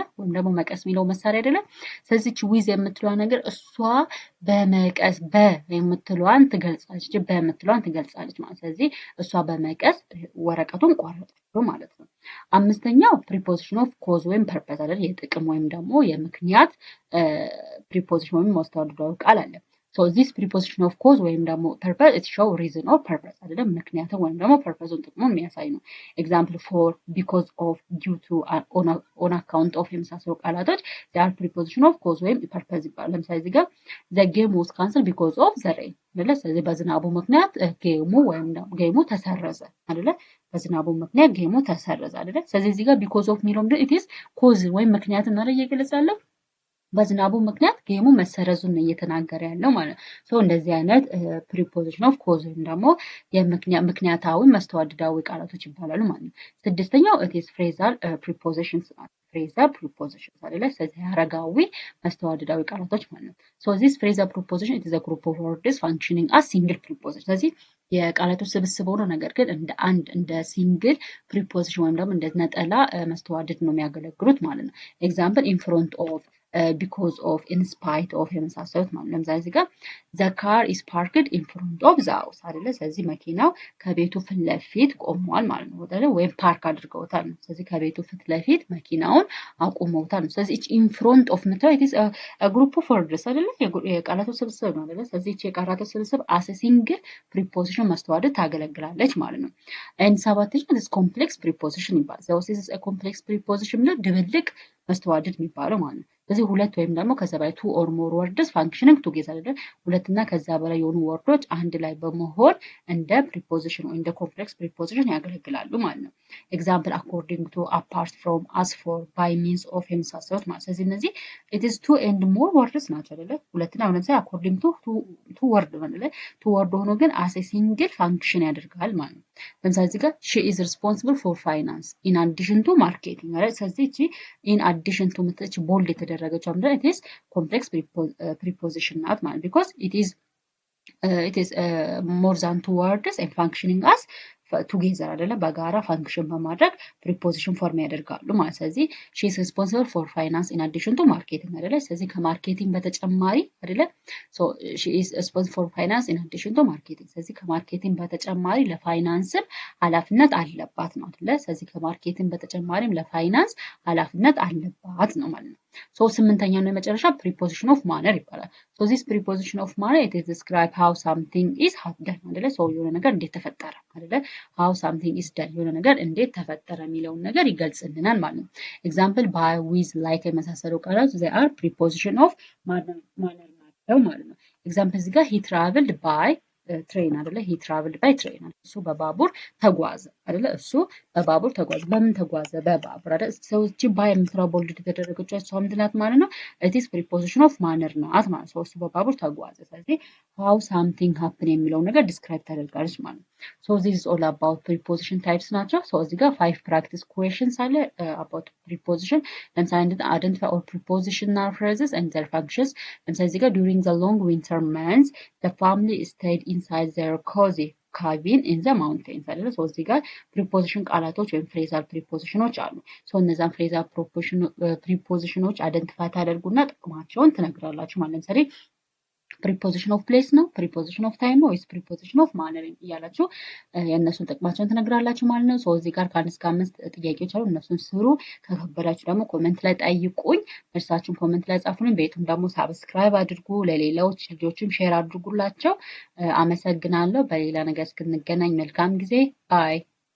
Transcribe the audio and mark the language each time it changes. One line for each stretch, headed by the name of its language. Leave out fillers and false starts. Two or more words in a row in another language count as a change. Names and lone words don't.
Amharic: ወይም ደግሞ መቀስ የሚለው መሳሪያ አይደለ? ስለዚህ ዊዝ የምትለዋ ነገር እሷ በመቀስ የምትለዋን ትገልጻለች፣ በምትለዋን ትገልጻለች ማለት። ስለዚህ እሷ በመቀስ ወረቀቱን ቆረጠችው ማለት ነው። አምስተኛው
English: preposition of cause
Amharic: ወይም ፐርፐስ አይደል? የጥቅም ወይም ደግሞ የምክንያት ፕሪፖዚሽን ወይም ማስተዋወቂያ ቃል አለ።
English: So this preposition of cause
Amharic: ወይም ደግሞ
English: purpose it show reason or purpose
Amharic: አይደለም ምክንያቱም ወይም ደግሞ ፐርፐዙን ጥቅሙን የሚያሳይ ነው።
English: ኤግዛምፕል for because of due to on account of
Amharic: የመሳሰሉ ቃላቶች
English: they are preposition of cause
Amharic: ወይም purpose ይባላል። ለምሳሌ እዚህ ጋር
English: the game was cancelled because of the rain
Amharic: አይደለ? ስለዚህ በዝናቡ ምክንያት ጌሙ ወይም ደግሞ ጌሙ ተሰረዘ አይደለ? በዝናቡ ምክንያት ጌሙ ተሰረዘ አይደለ? ስለዚህ እዚህ ጋር
English: because of
Amharic: የሚለው
English: it is cause
Amharic: ወይም ምክንያት ነው እየገለጻለሁ በዝናቡ ምክንያት ጌሙ መሰረዙን እየተናገረ ያለው ማለት ነው። ሶ እንደዚህ አይነት
English: preposition of cause
Amharic: ወይም ደግሞ ምክንያታዊ መስተዋድዳዊ ቃላቶች ይባላሉ ማለት ነው። ስድስተኛው
English: its phrasal prepositions
Amharic: ናቸው።
English: phrasal prepositions
Amharic: አይደለ? ስለዚህ ሐረጋዊ መስተዋድዳዊ ቃላቶች ማለት ነው።
English: so this phrasal preposition is a group of words functioning as single preposition።
Amharic: ስለዚህ የቃላቶች ስብስብ ሆኖ ነገር ግን እንደ
English: single preposition
Amharic: ወይም ደግሞ እንደ ነጠላ መስተዋድድ ነው የሚያገለግሉት ማለት ነው።
English: example in front of because of in spite of
Amharic: የመሳሰሉት ማለት ለምሳሌ እዚህ ጋር
English: the car is parked in front of the house
Amharic: አይደለ? ስለዚህ መኪናው ከቤቱ ፊት ለፊት ቆሟል ማለት ነው አይደለ? ወይም ፓርክ አድርገውታል ነው። ስለዚህ ከቤቱ ፊት ለፊት መኪናውን አቁመውታል ነው። ስለዚህ
English: in front of
Amharic: ምትለው
English: it is a group of words
Amharic: አይደለ? የቃላቶች ስብስብ ነው አይደለ? ስለዚህ እቺ የቃላቶች ስብስብ
English: as a single preposition
Amharic: ማስተዋደድ ታገለግላለች ማለት ነው። and ሰባተኛው
English: this complex preposition
Amharic: ይባላል።
English: so this is a complex preposition
Amharic: ነው ድብልቅ መስተዋድድ የሚባለው ማለት ነው። ስለዚህ ሁለት ወይም ደግሞ ከዛ በላይ
English: two or more words functioning together
Amharic: አይደል? ሁለትና ከዛ በላይ የሆኑ ወርዶች አንድ ላይ በመሆን እንደ ፕሪፖዚሽን ወይ እንደ
English: complex preposition
Amharic: ያገለግላሉ ማለት ነው። ኤግዛምፕል
English: according to, apart from, as for, by means of
Amharic: የመሳሰሉት ማለት ስለዚህ እነዚህ
English: it is two and more words
Amharic: ናቸው አይደለ? ሁለትና አሁን ለምሳሌ
English: according to two word
Amharic: ማለት ነው።
English: two word
Amharic: ሆኖ ግን
English: as a single function
Amharic: ያደርጋል ማለት ነው። ለምሳሌ እዚህ ጋር
English: she is responsible for finance in addition to marketing
Amharic: አይደል? ስለዚህ እቺ in addition to ምትች ቦልድ የተደረገችው ምንድነው?
English: it is complex preposition
Amharic: ናት ማለት
English: because it is more than two words and functioning as ቱጌዘር አይደለ?
Amharic: በጋራ ፋንክሽን በማድረግ
English: preposition form
Amharic: ያደርጋሉ ማለት ስለዚህ
English: she is responsible for finance in addition to marketing
Amharic: አይደለ? ስለዚህ ከማርኬቲንግ በተጨማሪ አይደለ?
English: so she is responsible for finance in addition to marketing
Amharic: ስለዚህ ከማርኬቲንግ በተጨማሪ ለፋይናንስም ኃላፊነት አለባት ነው አይደለ? ስለዚህ ከማርኬቲንግ በተጨማሪም ለፋይናንስ ኃላፊነት አለባት ነው ማለት ነው። so ስምንተኛው ነው የመጨረሻ
English: preposition of manner
Amharic: ይባላል።
English: so this preposition of manner it is describe how something is done
Amharic: አይደለ? so የሆነ ነገር እንዴት ተፈጠረ አይደለ?
English: how something is done
Amharic: የሆነ ነገር እንዴት ተፈጠረ የሚለውን ነገር ይገልጽልናል ማለት ነው።
English: ኤግዛምፕል by, with, like
Amharic: የመሳሰሉ ቃላት
English: they are preposition of manner
Amharic: ናቸው ማለት ነው። ኤግዛምፕል እዚህ ጋር
English: he traveled by train
Amharic: አይደለ?
English: he traveled by train
Amharic: እሱ በባቡር ተጓዘ አይደለ? እሱ በባቡር ተጓዘ። በምን ተጓዘ? በባቡር አይደል? ሰዎች ባይ የምትለው ቦልድ የተደረገችው እሷ ምንድን ናት ማለት ነው?
English: it is preposition of manner
Amharic: ናት ማለት ነው። እሱ በባቡር ተጓዘ። ስለዚህ
English: how something happen
Amharic: የሚለው ነገር ዲስክራይብ ታደርጋለች ማለት ነው።
English: so this is all about preposition types
Amharic: ናቸው።
English: so
Amharic: እዚህ ጋር
English: 5 practice questions
Amharic: አለ
English: about preposition። ለምሳሌ identify all prepositional phrases and their functions።
Amharic: ለምሳሌ እዚህ ጋር
English: during the long winter months the family stayed inside their cozy cabin in the mountains
Amharic: አይደለ? so እዚህ ጋር ፕሪፖዚሽን ቃላቶች ወይም
English: phrasal prepositions
Amharic: አሉ። so እነዛን
English: phrasal prepositions
Amharic: አይደንቲፋይ ታደርጉና ጥቅማቸውን ትነግራላችሁ ማለት ለምሳሌ
English: preposition of place
Amharic: ነው፣
English: preposition of time
Amharic: ነው ወይስ
English: preposition of manner
Amharic: እያላችሁ የእነሱን ጥቅማቸውን ትነግራላችሁ ማለት ነው። ሶ እዚህ ጋር ከ1 እስከ 5 ጥያቄዎች አሉ። እነሱን ስሩ። ከከበዳችሁ ደግሞ ኮሜንት ላይ ጠይቁኝ። መልሳችሁን ኮሜንት ላይ ጻፉልኝ። ቤቱም ደግሞ ሳብስክራይብ አድርጉ፣ ለሌሎች ልጆችም ሼር አድርጉላቸው። አመሰግናለሁ። በሌላ ነገር እስክንገናኝ መልካም ጊዜ። ባይ